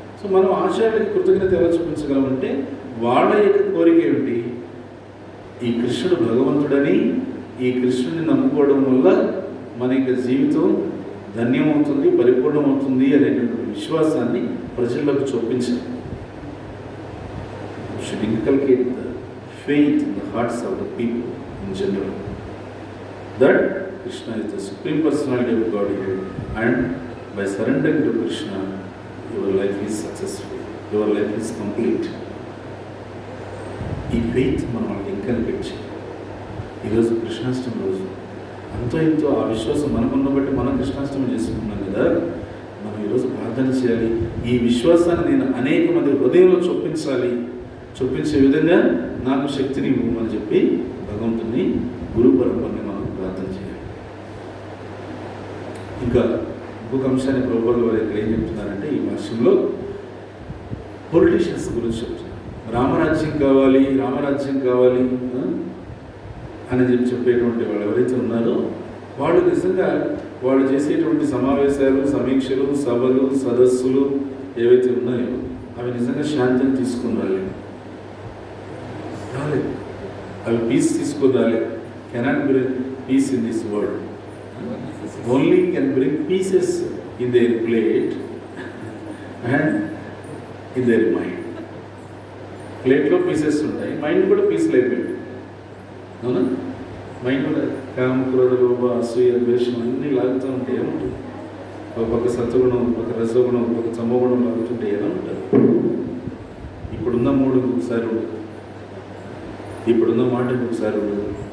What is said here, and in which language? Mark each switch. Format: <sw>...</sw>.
<te>So మనం ఆచార్యులకి కృతజ్ఞత ఎలా చూపించగలమంటే వాళ్ళ యొక్క కోరిక ఏమిటి, ఈ కృష్ణుడు భగవంతుడని, ఈ కృష్ణుడిని నమ్ముకోవడం వల్ల మన యొక్క జీవితం ధన్యమవుతుంది, పరిపూర్ణమవుతుంది అనేటువంటి విశ్వాసాన్ని ప్రజల్లోకి చూపించాలి.</te> <en>Should inculcate the faith in the hearts of the people in general that Krishna is the Supreme Personality of Godhead, and by surrendering to Krishna, your life is successful, your life is complete.</en> <te>ఈ faith మనం వాళ్ళకి inculcate చేయాలి. ఈరోజు కృష్ణాష్టమి రోజు అంతో ఇంతో ఆ విశ్వాసం మనకున్న బట్టి మనం కృష్ణాష్టమి చేసుకుంటున్నాం కదా, మనం ఈరోజు ప్రార్థన చేయాలి. ఈ విశ్వాసాన్ని నేను అనేక మంది హృదయంలో చొప్పించే విధంగా నాకు శక్తిని ఇవ్వమని చెప్పి భగవంతుని గురు పరంపరని మనం ప్రార్థన చేయాలి. ఇంకా ఇంకొక అంశాన్ని ప్రభువుల వారు ఇక్కడ ఏం చెప్తున్నారంటే, ఈ భాష్యంలో పొలిటీషియన్స్ గురించి చెప్తున్నారు. రామరాజ్యం కావాలి అని చెప్పేటువంటి వాళ్ళు ఎవరైతే ఉన్నారో వాళ్ళు నిజంగా వాళ్ళు చేసేటువంటి సమావేశాలు, సమీక్షలు, సభలు, సదస్సులు ఏవైతే ఉన్నాయో అవి నిజంగా శాంతిని తీసుకుని రాలేదు, అవి పీస్ తీసుకుని రాలేదు.</te> <en>Cannot bring peace in this world. Only can bring pieces in their plate and in their mind.</en> <te>ప్లేట్లో పీసెస్ ఉంటాయి, మైండ్ కూడా పీసులు అయిపోయింది. అవునా? మైండ్ కూడా కామ, క్రోధ, లోభ, అసూయ, ద్వేషం అన్నీ లాగుతూ ఉంటే ఏముంటుంది? ఒక పక్క సత్వగుణం, ఒక పక్క రసగుణం, ఒక పక్క తమోగుణం లాగుతుంటే ఎలా ఉంటుంది? ఇప్పుడున్న మూడు ఒకసారి ఉండదు, ఇప్పుడున్న మాట ఒకసారి ఉండదు.</te>